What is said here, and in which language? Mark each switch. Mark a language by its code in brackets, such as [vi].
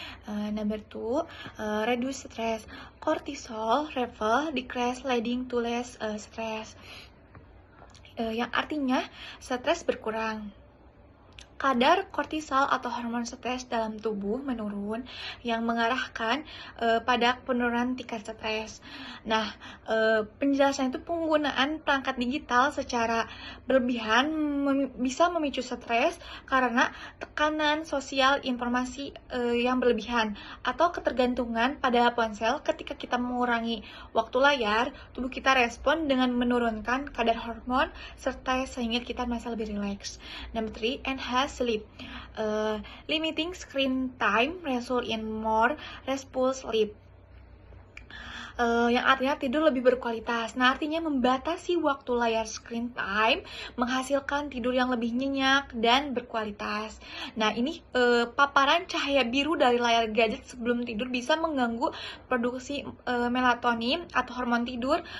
[en] Number two, reduce stress. Cortisol level decrease leading to less stress. [id] Yang artinya stres berkurang. Kadar kortisol atau hormon stres dalam tubuh menurun yang mengarahkan pada penurunan tingkat stres. Nah, penjelasan itu penggunaan perangkat digital secara berlebihan bisa memicu stres karena tekanan sosial informasi yang berlebihan atau ketergantungan pada ponsel. Ketika kita mengurangi waktu layar, tubuh kita respon dengan menurunkan kadar hormon stres sehingga kita merasa lebih rileks. [en] Number 3, enhance sleep. Limiting screen time result in more restful sleep. [id] Yang artinya tidur lebih berkualitas. Nah, artinya membatasi waktu layar screen time menghasilkan tidur yang lebih nyenyak dan berkualitas. Nah, ini paparan cahaya biru dari layar gadget sebelum tidur bisa mengganggu produksi melatonin atau hormon tidur.